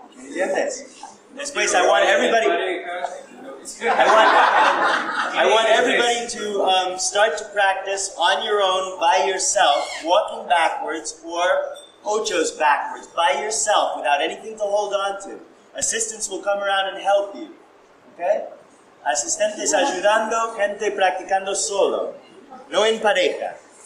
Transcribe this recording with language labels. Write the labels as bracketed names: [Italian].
[Spanish] ¿Entiendes? [English] Después, I want everybody to start to practice on your own, by yourself, walking backwards or ochos backwards, by yourself, without anything to hold on to. Assistants will come around and help you. Okay? [Spanish] Asistentes ayudando, gente practicando solo, no en pareja.